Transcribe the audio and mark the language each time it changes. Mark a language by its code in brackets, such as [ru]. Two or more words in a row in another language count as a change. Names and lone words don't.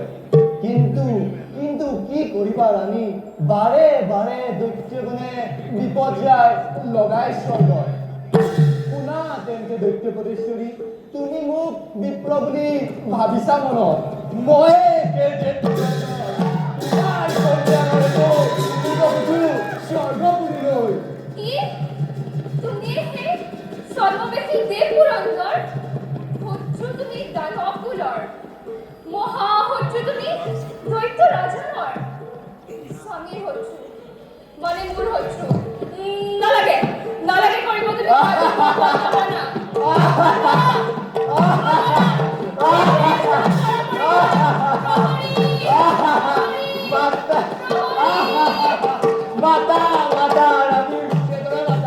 [as] কিন্তু কিন্তু কি কৰিবা ৰাণী, বাৰে বাৰে দৈত্যগণে বিপদ যায় লগাই স্বৰ্গত। শুনা তেন্তে দৈত্যপতীশ্বৰী, তুমি মোক বিপ্ৰ বুলি ভাবিছা মনত? মই স্বৰ্গপুৰীলৈ। কি তুমি সেই সর্ববেশী দেব পুরন্দর? শত্রু তুমি দানব কুলৰ, মহা শত্রু তুমি দৈত্য ৰাজনৰ। স্বামীৰ শত্ৰু মানে মোৰ শত্ৰু। নালাগে নালাগে কৰিব তুমি মাতা মাতা ৰাণী মুখেদৰে মাতা।